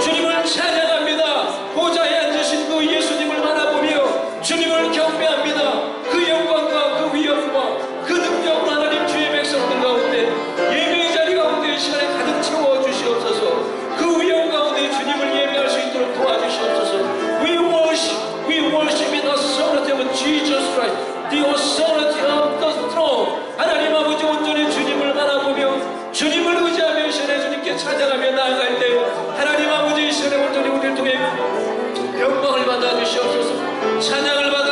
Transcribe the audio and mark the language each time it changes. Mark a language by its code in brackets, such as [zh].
[ko] 주님을 찬양합니다. 보좌에 앉으신 그 예수님을 바라보며 주님을 경배합니다. 그 영광과 그 위엄과 그 능력으로 하나님 주의 백성들 가운데 예배의 자리 가운데 이 시간에 가득 채워 주시옵소서. 그 위엄 가운데 주님을 예배할 수 있도록 도와주시옵소서. [en] We worship in the authority of Jesus Christ, the authority of the throne. [ko] 하나님 아버지, 온전히 주님을 바라보며 주님을 의지하며 이 시간에 주님께 찬양하며 나아갈 때 하나님 아버지, 이 시간에 온전히 우리를 통해 영광을 받아 주시옵소서. 찬양을